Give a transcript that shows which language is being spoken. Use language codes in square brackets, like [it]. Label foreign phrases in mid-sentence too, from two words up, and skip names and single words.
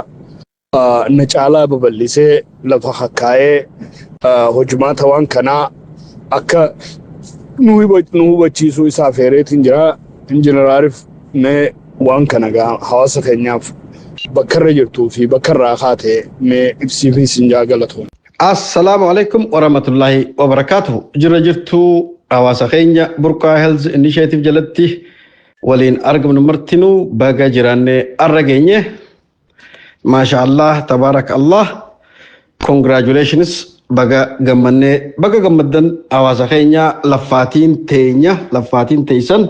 [om] Na caalaa babal'isee lafa hakkaa'ee hojimaata waan kanaa akka nu hubachiisuu isaa feereetiin jira. Injiinar Aarif mee waan kana hawaasa keenyaaf bakka irra jirtuu fi bakka irraa kaatee mee ibsii fi sinjaa galatu. [ar] السلام عليكم ورحمة الله وبركاته. [om] Jirra jirtuu hawaasa keenya Burqaa Health Initiative jalatti waliin argamnu martinuu baga jiraanne arra geenye. [ar] ما شاء الله، تبارك الله. [om] Congratulations baga gammaddan hawaasa keenya laffaatiin teeysan.